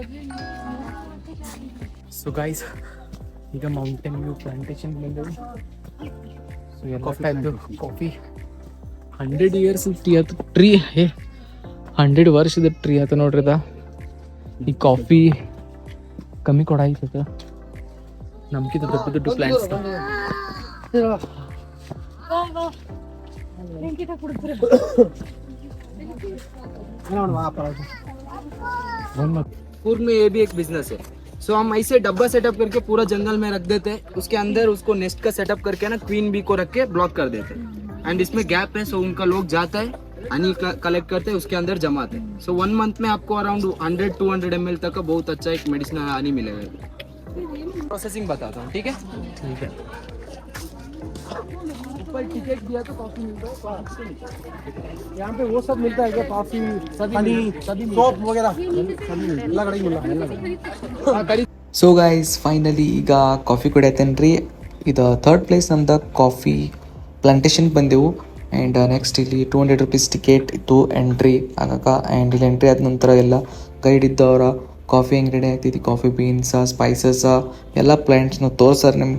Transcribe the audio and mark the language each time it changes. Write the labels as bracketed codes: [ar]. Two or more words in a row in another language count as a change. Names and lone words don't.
[en] So guys, [kn] ಈಗ ಮೌಂಟೇನ್ ವ್ಯೂ ಪ್ಲಾಂಟೇಶನ್ ಬಂದೇವಿ. ಕಾಫಿ 100 ಇಯರ್ಸ್ ಟೀ ಆಯ್ತು ಟ್ರೀ 100 ವರ್ಷದ ಟ್ರೀ ಆಯ್ತು ನೋಡ್ರಿ ಅದ ಈ ಕಾಫಿ ಕಮ್ಮಿ ಕೊಡಾಯ್ತದ ನಮ್ಗಿಂತ ದೊಡ್ಡ ದೊಡ್ಡ ಪ್ಲಾಂಟ್ಸ್ [hi] पूर्व में ये भी एक बिजनेस है. सो हम ऐसे डब्बा सेटअप करके पूरा जंगल में रख देते हैं. उसके अंदर उसको नेस्ट का सेटअप करके ना [en] queen bee [hi] को रख के ब्लॉक कर देते हैं. एंड इसमें गैप है, सो उनका लोग जाता है [en] honey collect [hi] करते हैं, उसके अंदर जमाते हैं. सो 1 मंथ में आपको अराउंड 100-200 ml तक का बहुत अच्छा एक [en] medicinal honey [hi] मिलेगा. प्रोसेसिंग बताता हूँ, ठीक है. ठीक है. ऊपर टिकट दिया तो कॉफी मिलता है. यहाँ पे वो सब मिलता है क्या? कॉफी सभी सोप वगैरह [en] So guys finally [kn] ಈಗ ಕಾಫಿ ಕುಡಿಯತ್ತೇನ್ರಿ. ಇದು [en] third place [kn] ನಮ್ದು ಕಾಫಿ ಪ್ಲಾಂಟೇಶನ್ಗೆ ಬಂದೆವು. [en] And next [kn] ಇಲ್ಲಿ 200 rupees ಟಿಕೆಟ್ ಇತ್ತು ಎಂಟ್ರಿ ಆಗಕ್ಕೆ. ಆ್ಯಂಡ್ ಇಲ್ಲಿ ಎಂಟ್ರಿ ಆದ ನಂತರ ಎಲ್ಲ ಗೈಡ್ ಇದ್ದವ್ರ ಕಾಫಿ ಹೆಂಗೆ ರೆಡಿ ಆಗ್ತೈತಿ, [en] coffee beans, [kn] ಸ್ಪೈಸಸ ಎಲ್ಲ ಪ್ಲಾಂಟ್ಸ್ನು ತೋರ್ಸಾರ ನಿಮ್ಗೆ.